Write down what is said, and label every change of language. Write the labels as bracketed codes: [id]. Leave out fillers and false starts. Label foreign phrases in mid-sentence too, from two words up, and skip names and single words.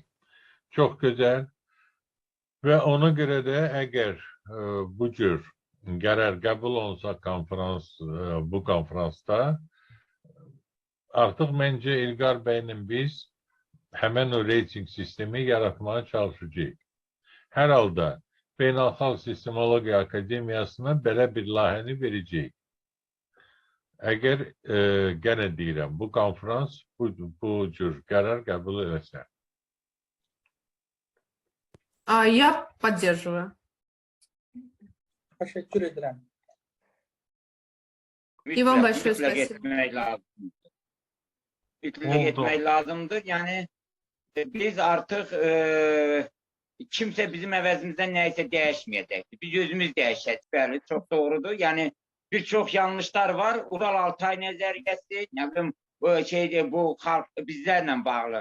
[az] Çox gözəl və ona görə də əgər bu cür qərar qəbul olunsa bu konferansda, artıq məncə İlqar bəylə biz həmən o reyting sistemi yaratmaya çalışacağıq. Hər halda Beynəlxalq Sistemologiya Akademiyasına belə bir layihəni verəcəyik. Əgər gənə deyirəm, bu konferans bu cür qərar qəbul eləsə. [ru] Я поддерживаю. [az] Təşəkkür edirəm. [ru] İvan большое спасибо. [az] İttifak etmək lazımdır. Yəni biz artıq kimsə bizim əvəzimizdən nəyisə dəyişməyəcəkdir. Biz özümüz dəyişəcək. Bəli, çox doğrudur. Yəni bir çox yanlışlar var. Ural Altay nəzəriyyəsi, nə bilim bu xalq bizlərlə bağlı.